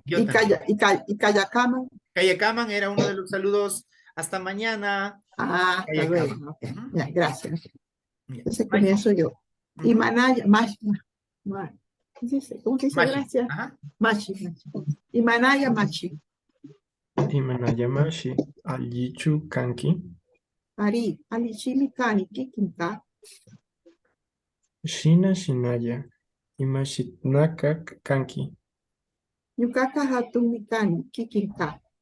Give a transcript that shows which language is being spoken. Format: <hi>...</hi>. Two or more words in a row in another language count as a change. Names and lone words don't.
<es>Yo también.</es> <qu>Cayacaman,</qu> <es>Kayakaman era uno de los saludos. Hasta mañana. hasta</es> <qu>Kayakaman.</qu> <es>luego. Ok, Ujú. ya, gracias. Ya. Entonces comienzo yo. Y Ujú. Manaya, ¿cómo se dice</es> <qu>Mashi.</qu> <es>gracias? Ajá.</es> <qu>Machi. Y Manaya, Machi. Imanaya Mashi. Allichu Kanki. Ari, Alichimi Kani, Kikinka, Shina Shinaya. Imashitnaka Kanki. Ñucaka Hatumi Kani, Kikinka,</qu>